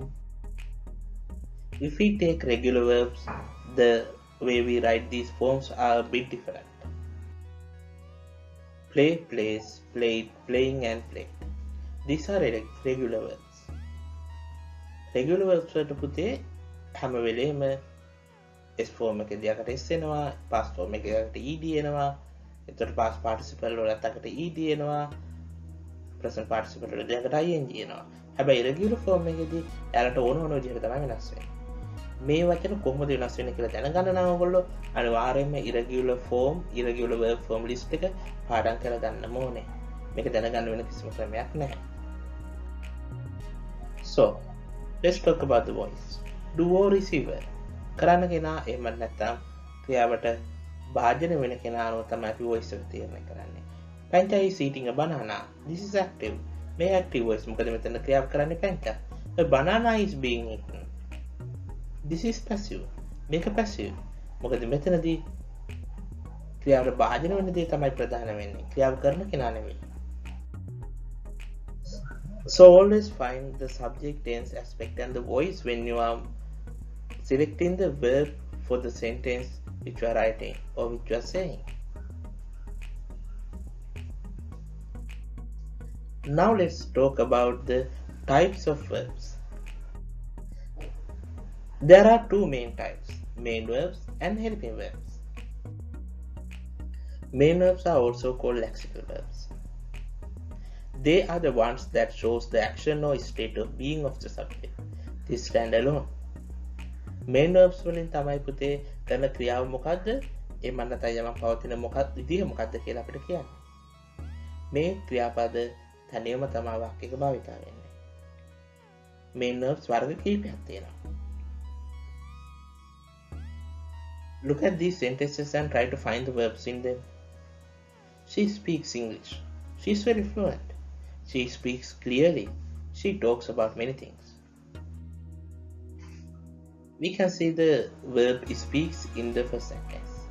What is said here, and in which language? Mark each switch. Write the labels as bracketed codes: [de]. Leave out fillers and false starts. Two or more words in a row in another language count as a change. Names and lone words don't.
[en] If we take regular verbs, the way we write these forms are a bit different. Play, plays, played, playing, and played. These are regular verbs. Regular verbs [si] වලට පුතේ හැම වෙලේම [en] S form [si] එකේදී අකට S එනවා, [en] past form [si] එකකට ed එනවා, එතකොට [en] past participle [si] වලත් අකට ed එනවා, [en] present participle [si] වලත් අකට ing එනවා. හැබැයි irregular form එකේදී එයාලට ඕන විදිහට තමයි වෙනස් වෙන්නේ. මේ වචන කොහොමද වෙනස් වෙන්නේ කියලා දැනගන්න නම් ඔයගොල්ලෝ අනිවාර්යයෙන්ම [en] irregular verb form list [si] එක පාඩම් කරලා ගන්න ඕනේ. මේක දැනගන්න වෙන කිසිම ක්‍රමයක් නැහැ. [en] So, let's talk about the voice. Duo receiver. [si] කරන්න කෙනා එහෙම නැත්නම් ක්‍රියාවට භාජනය වෙන කෙනා අනුව තමයි අපි voice එක තීරණය කරන්නේ. [en] Panta is eating a banana. This is active. [si] මේ [en] active voice [si] මොකද මෙතන ක්‍රියාව කරන්නේ Panta. [en] A banana is being eaten. This is passive. [si] මේක passive. මොකද මෙතනදී ක්‍රියාවට භාජනය වෙන දේ තමයි ප්‍රධාන වෙන්නේ. ක්‍රියාව කරන කෙනා නෙවෙයි. [en] So always find the subject tense aspect and the voice when you are selecting the verb for the sentence which you are writing or which you are saying. Now let's talk about the types of verbs. There are two main types, main verbs and helping verbs. Main verbs are also called lexical verbs. They are the ones that shows the action or state of being of the subject. They stand alone. Main verbs [si] වලින් තමයි පුතේ කරන ක්‍රියාව මොකද්ද? ඒ මන්නතය යමක් පවතින මොකක්ද විදිහ මොකද්ද කියලා අපිට කියන්නේ. මේ ක්‍රියාපද තනියම තමයි වාක්‍යයක භාවිතා වෙන්නේ. [en] Main verbs [si] වර්ග කීපයක් තියෙනවා. [en] Look at these sentences and try to find the verbs in them. She speaks English. She is very fluent. She speaks clearly. She talks about many things. We can see the verb speaks in the first sentence.